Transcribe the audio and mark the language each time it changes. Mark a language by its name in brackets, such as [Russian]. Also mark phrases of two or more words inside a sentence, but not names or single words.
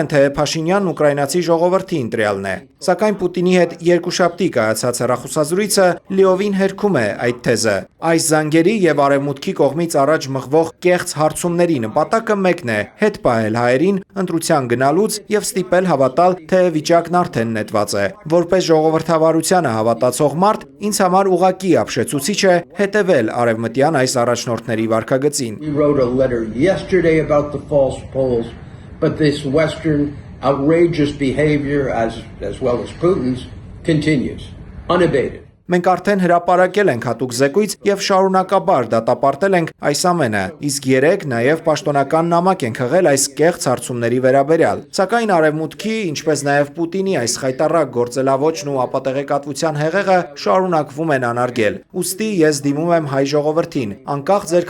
[Armenian] են, թե Փաշինյանն ուկրաինացի ժողովրդի ընտրյալն է։ Սակայն Պուտինի հետ երկուշաբթի կայացած հեռախոսազրույցը լիովին հերքում է այդ թեզը։ Այս զանգերի եւ արևմուտքի կողմից առաջ մղվող կեղծ հարցումների նպատակը մեկն է՝ հետ պահել հայերին ընտրության գնալուց եւ ստիպել հավատալ, թե վիճակն արդեն նետված է։ Որպես ժողովրդավարությանը հավատացող մարդ, ինձ համար ուղղակի ապշեցուցիչ է հետևել արևմտյան այս առաջնորդների վարքագծին։ [English] False polls, but this Western outrageous behavior, as well as Putin's, continues unabated. [Armenian] Մենք արդեն հրապարակել ենք հատուկ զեկույց եւ շարունակաբար դատապարտել ենք այս ամենը, իսկ երեք նաեւ պաշտոնական նամակ ենք հղել այս կեղծ հարցումների վերաբերյալ։ Սակայն արևմուտքի, ինչպես նաեւ Պուտինի այս խայտառակ գործելավոճն ու ապատեղեկատվության հեղեղը շարունակվում են անարգել։ Ուստի ես դիմում եմ հայ ժողովրդին, անկախ ձեր